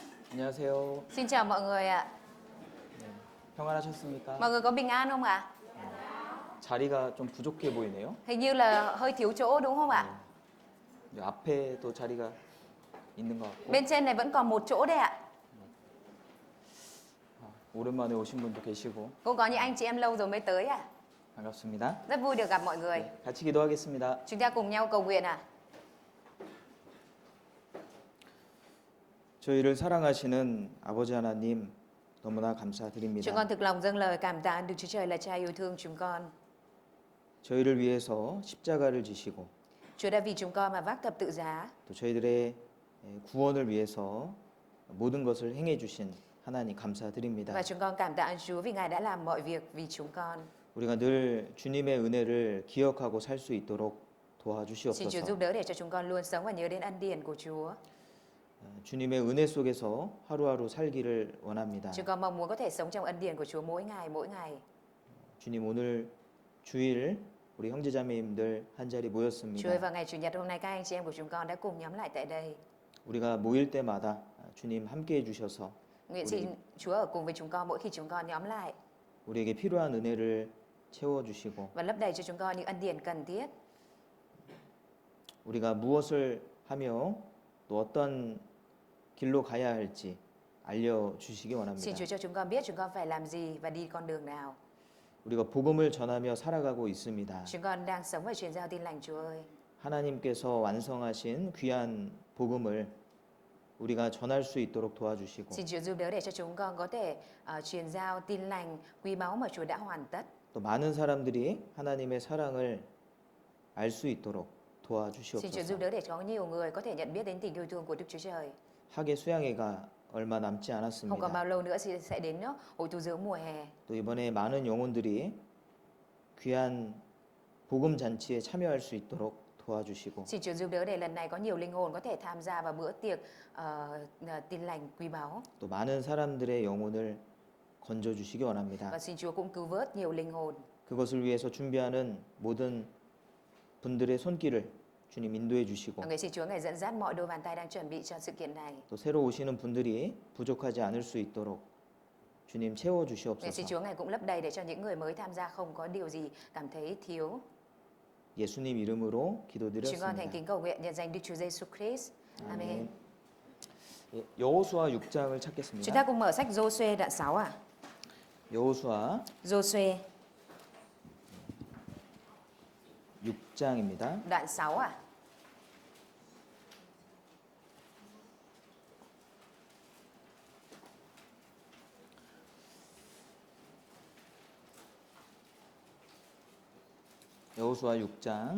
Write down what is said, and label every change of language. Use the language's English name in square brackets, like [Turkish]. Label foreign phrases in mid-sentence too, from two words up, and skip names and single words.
[Korean] 안녕하세요. [Vietnamese] Xin chào mọi người ạ. [Korean] 평안하셨습니까? [Vietnamese] Mọi người có bình an không ạ? [Korean] 자리가 좀 부족해 보이네요. [Vietnamese] Hình như là hơi thiếu chỗ đúng không ạ? [Korean] 네, 앞에 또 자리가 있는 것 같고. [Vietnamese] Bên trên này vẫn còn một chỗ đấy ạ. [Korean] 오랜만에 오신 분도 계시고 [Vietnamese] Cũng có những anh chị em lâu rồi mới tới ạ. [Korean] 반갑습니다. [Vietnamese] Rất vui được gặp mọi người. [Korean] 네, 같이 기도하겠습니다. [Vietnamese] Chúng ta cùng nhau cầu nguyện ạ. [Korean] 저희를 사랑하시는 아버지 하나님 너무나 [Vietnamese] Chúng [Korean] 감사드립니다. [Vietnamese] con thực lòng dâng lời cảm tạ Đức Chúa Trời là Cha yêu thương chúng con. [Korean] 저희를 위해서 십자가를 지시고 [Vietnamese] Chúa đã vì chúng con mà vác thập tự giá. [Korean] 또 저희들의 구원을 위해서 모든 것을 행해 주신 하나님 감사드립니다. [Vietnamese] Và chúng con cảm tạ Chúa vì Ngài đã làm mọi việc vì chúng con. [Korean] 우리가 늘 주님의 은혜를 기억하고 살 수 있도록 [Vietnamese] Xin Chúa [Korean] 도와주시옵소서. [Vietnamese] giúp đỡ để cho chúng con luôn sống và nhớ đến ân điển của Chúa. [Korean] 주님의 은혜 속에서 하루하루 살기를 원합니다. [Vietnamese] Chúng con mong muốn có thể sống trong ân điển của Chúa mỗi ngày, mỗi ngày. [Korean] 주님 오늘 주일 우리 형제자매님들 한 자리 [Vietnamese] Chúa ơi, [Korean] 모였습니다. [Vietnamese] vào ngày Chủ nhật hôm nay các anh chị em của chúng con đã cùng nhóm lại tại đây. [Korean] 우리가 모일 때마다 주님 함께 해주셔서 [Vietnamese] Nguyện xin Chúa ở cùng với chúng con mỗi khi chúng con nhóm lại [Korean] 우리에게 필요한 은혜를 채워주시고 [Vietnamese] và lấp đầy cho chúng con những ân điển cần thiết. [Korean] 우리가 무엇을 하며 또 어떤 길로 가야 할지 알려주시기 [Vietnamese] Xin [Korean] 원합니다. [Vietnamese] Chúa cho chúng con biết chúng con phải làm gì và đi con đường nào. [Korean] 우리가 복음을 전하며 살아가고 있습니다. [Vietnamese] Chúng con đang sống và truyền giao tin lành Chúa ơi. [Korean] 하나님께서 완성하신 귀한 복음을 우리가 전할 수 있도록 도와주시고 [Vietnamese] Xin Chúa giúp đỡ để cho chúng con có thể truyền giao tin lành quý báu mà Chúa đã hoàn tất. [Korean] 또 많은 사람들이 하나님의 사랑을 알 수 있도록 [Vietnamese] Xin Chúa giúp [Korean] 도와주시옵소서. [Vietnamese] đỡ để có nhiều người có thể nhận biết đến tình yêu thương của Đức Chúa Trời. [Korean] 학예 수양회가 얼마 남지 [Vietnamese] Không còn [Korean] 않았습니다. [Vietnamese] bao lâu nữa sẽ đến hội tu dưỡng mùa hè. [Korean] 또 이번에 많은 영혼들이 귀한 복음 잔치에 참여할 수 있도록 도와주시고 [Vietnamese] Xin Chúa giúp đỡ để lần này có nhiều linh hồn có thể tham gia vào bữa tiệc tin lành quý báu. [Korean] 또 많은 사람들의 영혼을 건져 주시기 원합니다. [Vietnamese] Và xin Chúa cũng cứu vớt nhiều linh hồn. [Korean] 그것을 위해서 준비하는 모든 분들의 손길을 주님 인도해 주시고 [Vietnamese] Nguyện xin Chúa Ngài dẫn dắt mọi đôi bàn tay đang chuẩn bị cho sự kiện này. [Korean] 또 새로 오시는 분들이 부족하지 않을 수 있도록 주님 채워 [Vietnamese] Nguyện xin [Korean] 주시옵소서. [Vietnamese] Chúa Ngài cũng lấp đầy để cho những người mới tham gia không có điều gì cảm thấy thiếu. [Korean] 예수님 이름으로 [Vietnamese] Chúng con thành [Korean] 기도드렸습니다. [Vietnamese] kính cầu nguyện nhân danh Đức Chúa Giêsu Christ. Amen. [Korean] 예, 여호수아 6장을 [Vietnamese] Chúng [Korean] 찾겠습니다. [Vietnamese] ta cùng mở sách Giô-suê đoạn 6 ạ. [Korean] 여호수아 [Vietnamese] Giô-suê [Korean] 6장입니다. [Vietnamese] đoạn 6 ạ. [Korean] 여호수아 6장